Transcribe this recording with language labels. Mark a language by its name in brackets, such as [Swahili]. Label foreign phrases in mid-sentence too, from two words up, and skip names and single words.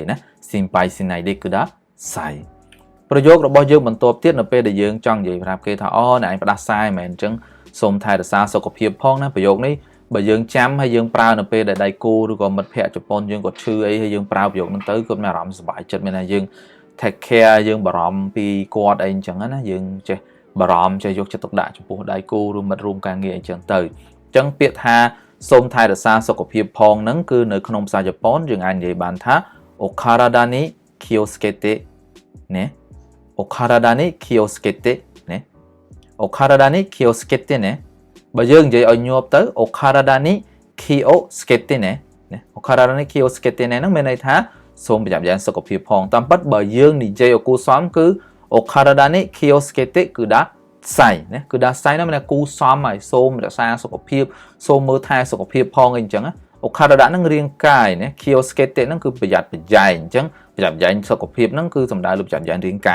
[Khmer] ណា [Japanese] 心配しないでください [Khmer] ប្រយោគរបស់យើងបន្ទាប់ទៀតនៅពេលដែលយើងចង់និយាយប្រាប់គេថាអូអ្នកឯងផ្ដាសាយមែនអញ្ចឹងសូមថែរក្សាសុខភាពផងណាប្រយោគនេះបើយើងចាំហើយយើងប្រើនៅពេលដែលដៃគូឬក៏មិត្តភ័ក្តិជប៉ុនយើងគាត់ឈឺអីហើយយើងប្រើប្រយោគហ្នឹងទៅគាត់មានអារម្មណ៍សុបាយចិត្តមានថាយើង [English] take care [Khmer] យើងបារម្ភពីគាត់អីអញ្ចឹងណាយើងចេះបារម្ភចេះយកចិត្តទុកដាក់ចំពោះដៃគូឬមិត្តរួមការងារអីចឹងទៅអញ្ចឹងពាក្យថាសូមថែរក្សាសុខភាពផងហ្នឹងគឺ នៅក្នុងភាសាជប៉ុនយើងអាចនិយាយបានថា [Japanese] お体に気をつけてねお体に気をつけてねお体に気をつけてね [Khmer] បើយើងនិយាយឲ្យញាប់ទៅ [Japanese] お体に気をつけてねお体に気をつけてね [Khmer] ហ្នឹងមានន័យថាសូមប្រញាប់យ៉ាងសុខភាពផងតាមពិតបើយើងនិយាយឲ្យគូសំគឺអូ [Japanese] 体に気をつけてください [Khmer] ណាគឺដាក់សៃហ្នឹងមានន័យគូសំហើយសូមរក្សាសុខភាពសូមមើលថែសុខភាពផងអីអញ្ចឹងណាអូខារ៉ាដាហ្នឹងរាងកាយណា [Japanese] 気をつけて [Khmer] ហ្នឹងគឺប្រយ័ត្នប្រយែងអញ្ចឹងប្រយ័ត្នប្រយែងសុខភាពហ្នឹងគឺសំដៅលើប្រយ័ត្នប្រយែងរាងកាយ